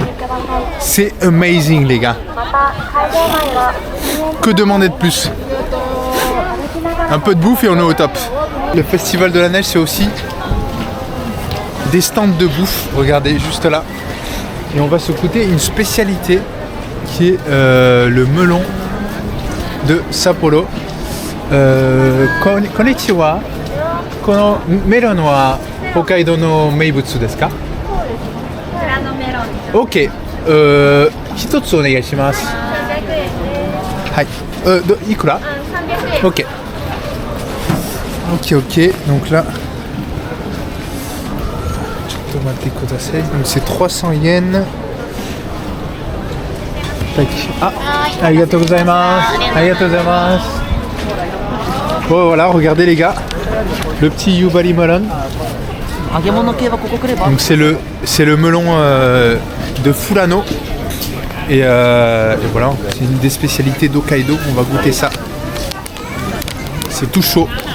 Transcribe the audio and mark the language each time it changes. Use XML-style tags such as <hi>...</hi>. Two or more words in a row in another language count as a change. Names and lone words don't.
<fr>C'est amazing les gars. Que demander de plus? Un peu de bouffe et on est au top. Le festival de la neige c'est aussi des stands de bouffe. Regardez juste là. Et on va se goûter une spécialité qui est le melon de Sapporo.</fr> <ja>こんにちは。このメロンは北海道の名物ですか? Ok. 一つお願いします。はい。いくら？ Ok.</ja> <fr>Ok. Donc là. Donc c'est 300 yens.</fr> <ja>ああ、ありがとうございます. ありがとうございます.</ja> <fr>Oh voilà, regardez les gars, le petit Yubari melon. Donc c'est le melon de Furano. Et voilà, c'est une des spécialités d'Hokkaido. On va goûter ça. C'est tout chaud.</fr>